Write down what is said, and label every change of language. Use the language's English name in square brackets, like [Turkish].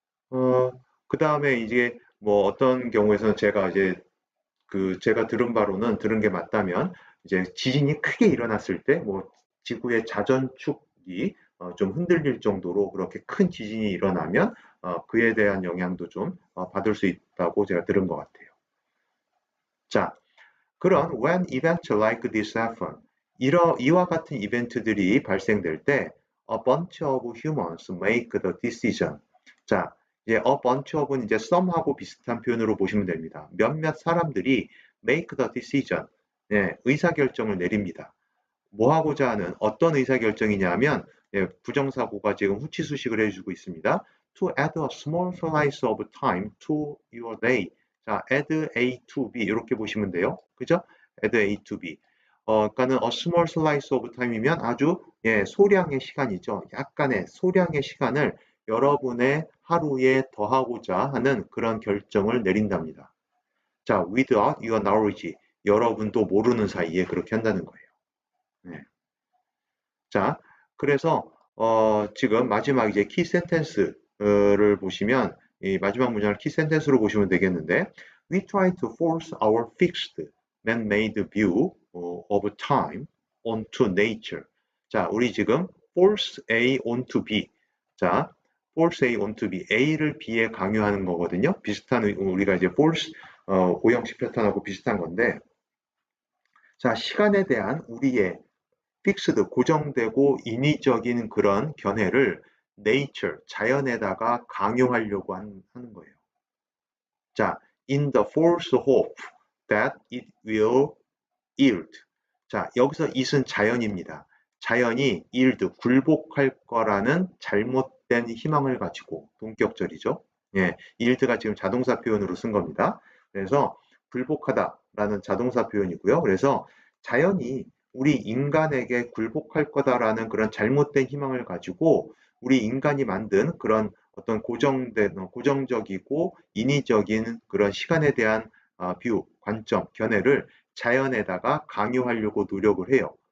[Korean] 어, 그 다음에 이제 뭐 어떤 경우에서는 제가 이제 제가 들은 바로는 들은 게 맞다면 이제 지진이 크게 일어났을 때 뭐 지구의 자전축이 좀 흔들릴 정도로 그렇게 큰 지진이 일어나면 그에 대한 영향도 좀 받을 수 있다고 제가 들은 것 같아요. 자, 그런 [English] when events like this happen, [Korean] 이와 같은 이벤트들이 발생될 때 [English] a bunch of humans make the decision. [Korean] 자, 이제 a bunch of은 이제 some하고 비슷한 표현으로 보시면 됩니다. 몇몇 사람들이 [English] make the decision, [Korean] 네, 의사결정을 내립니다. 뭐 하고자 하는 어떤 의사결정이냐면 예, 부정사고가 지금 후치수식을 해주고 있습니다. [English] To add a small slice of time to your day. [Korean] 자, [English] add A to B [Korean] 이렇게 보시면 돼요. 그죠? [English] add A to B. [Korean] 그러니까는 [English] a small slice of time [Korean] 이면 아주 예, 소량의 시간이죠. 약간의 소량의 시간을 여러분의 하루에 더하고자 하는 그런 결정을 내린답니다. [English] 자, without your knowledge. [Korean] 여러분도 모르는 사이에 그렇게 한다는 거예요. 네. 자, 그래서 지금 마지막 이제 키 센텐스를 보시면 이 마지막 문장을 키 센텐스로 보시면 되겠는데 [English] We try to force our fixed man-made view of time onto nature. [Korean] 자, 우리 지금 [English] force A onto B. 자, force A onto B. [Korean] A를 B에 강요하는 거거든요. 비슷한 우리가 이제 force 오형식 패턴하고 비슷한 건데 자, 시간에 대한 우리의 픽스드 고정되고 인위적인 그런 견해를 nature 자연에다가 강요하려고 하는 거예요. [English] 자, in the false hope that it will yield. [Korean] 자, 여기서 it은 자연입니다. 자연이 yield 굴복할 거라는 잘못된 희망을 가지고 동격절이죠. 예, yield가 지금 자동사 표현으로 쓴 겁니다. 그래서 굴복하다라는 자동사 표현이고요. 그래서 자연이 우리 인간에게 굴복할 거다라는 그런 잘못된 희망을 가지고 우리 인간이 만든 그런 어떤 고정적이고 인위적인 그런 시간에 대한 뷰, 관점, 견해를 자연에다가 강요하려고 노력을 해요.